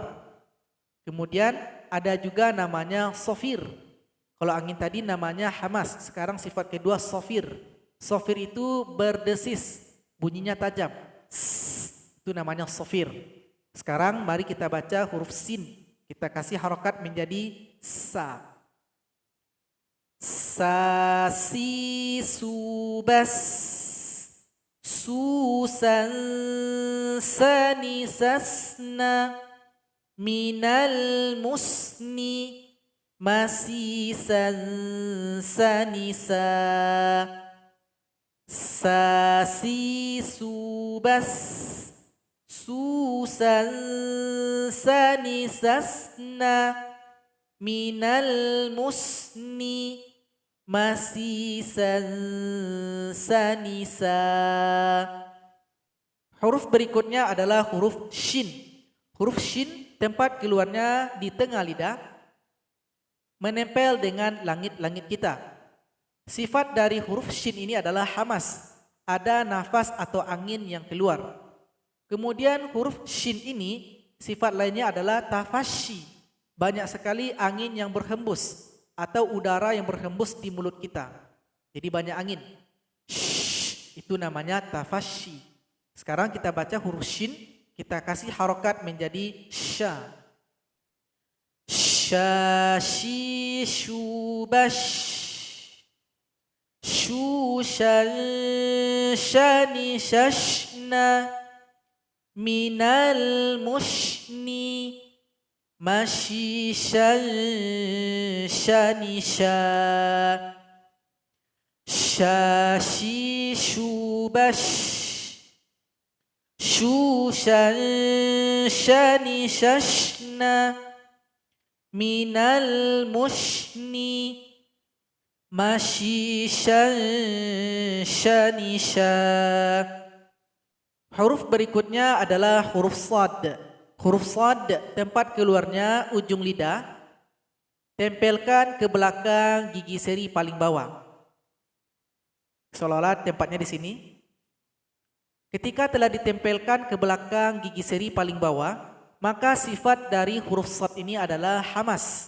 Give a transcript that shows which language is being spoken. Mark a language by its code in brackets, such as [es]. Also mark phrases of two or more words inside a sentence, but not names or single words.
[id] Kemudian ada juga namanya sofir. Kalau angin tadi namanya hamas. Sekarang sifat kedua sofir. Sofir itu berdesis, bunyinya tajam. Itu namanya sofir. Sekarang mari kita baca huruf sin. Kita kasih harokat menjadi sa. Sa, si, su, bas. Susan, sani, sasna. Minal musni. Masisan, sanisa. Sa, si, su, bas. Susan sanisasna minal musni masisan sanisa. Huruf berikutnya adalah huruf shin. Huruf shin tempat keluarnya di tengah lidah, menempel dengan langit-langit kita. Sifat dari huruf shin ini adalah hamas, ada nafas atau angin yang keluar. Kemudian huruf shin ini sifat lainnya adalah tafashi, banyak sekali angin yang berhembus atau udara yang berhembus di mulut kita. Jadi banyak angin. Shh, itu namanya tafashi. Sekarang kita baca huruf shin, kita kasih harokat menjadi sha. Shashi shubash. Shushan shani shashna minal mushni mashishan shanisha. Shashi shubash. Shushan shani shashna minal mushni mashishan shanisha. Huruf berikutnya adalah huruf sad. Huruf sad tempat keluarnya ujung lidah, tempelkan ke belakang gigi seri paling bawah. Seolah-olah tempatnya di sini. Ketika telah ditempelkan ke belakang gigi seri paling bawah, maka sifat dari huruf sad ini adalah hamas.